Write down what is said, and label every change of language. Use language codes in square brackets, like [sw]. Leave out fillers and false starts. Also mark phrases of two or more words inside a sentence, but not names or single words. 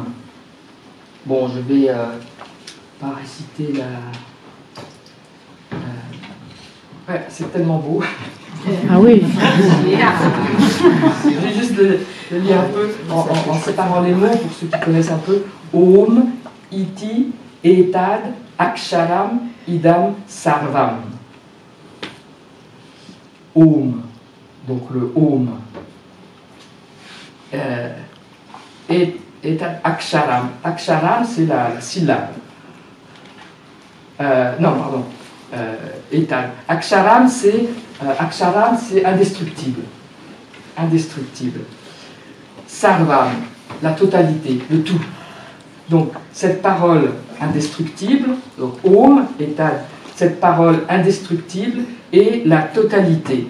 [fr] Bon, je vais pas réciter la... Ouais, c'est tellement beau. Ah oui. Je vais juste le lire un peu en séparant les mots pour ceux qui connaissent un peu. [sa] Om, iti, etad, aksharam, idam, sarvam. [fr] Om, donc le Om. [sa] Etad, aksharam. [fr] Aksharam, c'est la syllabe. Non, pardon. [sa] Etad. Aksharam, [fr] c'est indestructible. Indestructible. Sarvam, la totalité, le tout. Donc, cette parole indestructible, donc [sa] Om, Etad, [fr] cette parole indestructible est la totalité.